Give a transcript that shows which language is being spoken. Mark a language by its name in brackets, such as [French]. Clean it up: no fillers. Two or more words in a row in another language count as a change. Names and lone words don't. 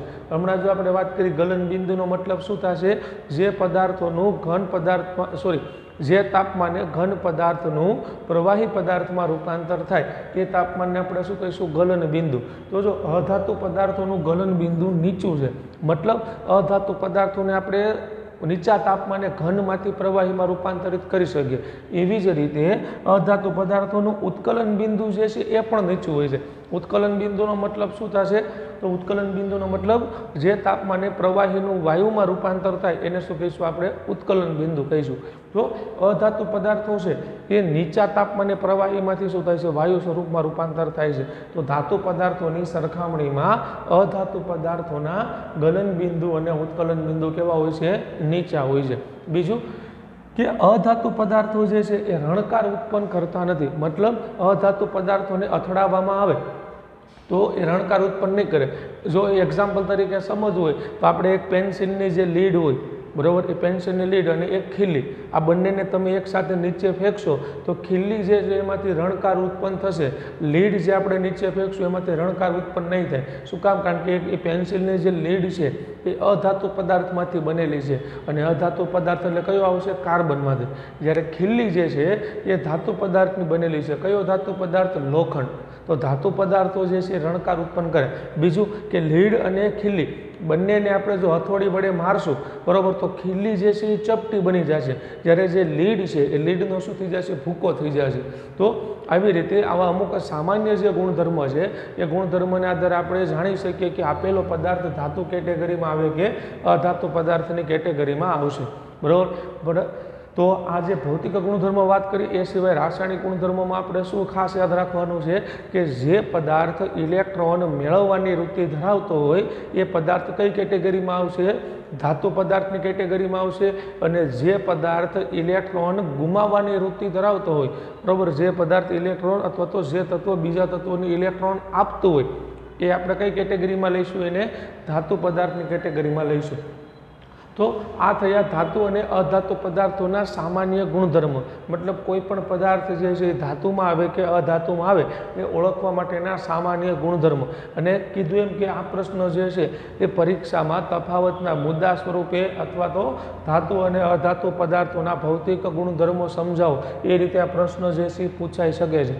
[Gujarati] હમણાં જો આપણે વાત કરી ગલન બિંદુનો મતલબ શું થશે? જે પદાર્થોનું ઘન પદાર્થમાં જે તાપમાને ઘન પદાર્થનું પ્રવાહી પદાર્થમાં રૂપાંતર થાય એ તાપમાનને આપણે શું કહીશું? ગલન બિંદુ। તો જો અધાતુ પદાર્થોનું ગલન બિંદુ નીચું છે मतलब અધાતુ પદાર્થોને આપણે નીચા તાપમાને ઘનમાંથી પ્રવાહીમાં રૂપાંતરિત કરી શકીએ। એવી જ રીતે અધાતુ પદાર્થોનું ઉત્કલન બિંદુ જે છે એ પણ નીચું હોય છે। ઉત્કલન બિંદુનો મતલબ શું થશે? તો ઉત્કલન બિંદુનો મતલબ જે તાપમાને પ્રવાહીનું વાયુમાં રૂપાંતર થાય એને શું કહીશું? આપણે ઉત્કલન બિંદુ કહીશું। તો અધાતુ પદાર્થો છે એ નીચા તાપમાને પ્રવાહીમાંથી શું થાય છે? વાયુ સ્વરૂપમાં રૂપાંતર થાય છે। તો ધાતુ પદાર્થોની સરખામણીમાં અધાતુ પદાર્થોના ગલન બિંદુ અને ઉત્કલન બિંદુ કેવા હોય છે? નીચા હોય છે। બીજું કિ અધાતુ પદાર્થો જે છે એ રણકાર ઉત્પન્ન કરતા નથી મતલબ અધાતુ પદાર્થો ને અથડાવામાં આવે તો એ રણકાર ઉત્પન્ન નહીં કરે। જો એક્ઝામ્પલ તરીકે સમજવું હોય તો આપણે એક પેન્સિલની જે લીડ હોય બરાબર એ પેન્સિલની લીડ અને એક ખીલી આ બંનેને તમે એક સાથે નીચે ફેંકશો તો ખીલી જે છે એમાંથી રણકાર ઉત્પન્ન થશે। લીડ જે આપણે નીચે ફેંકશો એમાંથી રણકાર ઉત્પન્ન નહીં થાય। શું કામ? કારણ કે એ પેન્સિલની જે લીડ છે એ અધાતુ પદાર્થમાંથી બનેલી છે અને અધાતુ પદાર્થ એટલે કયો આવશે? કાર્બનમાંથી। જ્યારે ખીલી જે છે એ ધાતુ પદાર્થની બનેલી છે। કયો ધાતુ પદાર્થ? લોખંડ। તો ધાતુ પદાર્થો જે છે રણકાર ઉત્પન્ન કરે। બીજું કે લીડ અને ખીલી બંનેને આપણે જો હથોડી વડે મારશું બરાબર તો ખીલી જે છે ચપટી બની જશે જ્યારે જે લીડ છે એ લીડનો શું થઈ જશે? ભૂકો થઈ જશે। तो આવી રીતે આવા અમુક સામાન્ય જે ગુણધર્મ છે એ ગુણધર્મને આધારે આપણે જાણી શકીએ કે આપેલો પદાર્થ ધાતુ કેટેગરીમાં આવે કે અધાતુ પદાર્થની કેટેગરીમાં આવશે। બરાબર। તો આજ ભૌતિક ગુણધર્મ વાત કરી એ સિવાય રાસાયણિક ગુણધર્મો આપણે શું ખાસ યાદ રાખવાનું છે કિ જે પદાર્થ ઇલેક્ટ્રોન મેળવવાની વૃત્તિ ધરાવતો હોય એ પદાર્થ કઈ કેટેગરીમાં આવશે? ધાતુ પદાર્થની કેટેગરીમાં આવશે। અને જે પદાર્થ ઇલેક્ટ્રોન ગુમાવવાની વૃત્તિ ધરાવતો હોય બરાબર જે પદાર્થ ઇલેક્ટ્રોન અથવા તો જે તત્વ બીજા તત્વોને ઇલેક્ટ્રોન આપતો હોય એ આપણે કઈ કેટેગરીમાં લઈશું? એને ધાતુ પદાર્થની કેટેગરીમાં લઈશું. તો આ થયા ધાતુ અને અધાતુ પદાર્થોના સામાન્ય ગુણધર્મ, મતલબ કોઈ પણ પદાર્થ જે છે એ ધાતુમાં આવે કે અધાતુમાં આવે એ ઓળખવા માટેના સામાન્ય ગુણધર્મ. અને કીધું એમ કે આ પ્રશ્ન જે છે એ પરીક્ષામાં તફાવતના મુદ્દા સ્વરૂપે અથવા તો ધાતુ અને અધાતુ પદાર્થોના ભૌતિક ગુણધર્મો સમજાવો એ રીતે આ પ્રશ્ન જે છે એ પૂછાઈ શકે છે.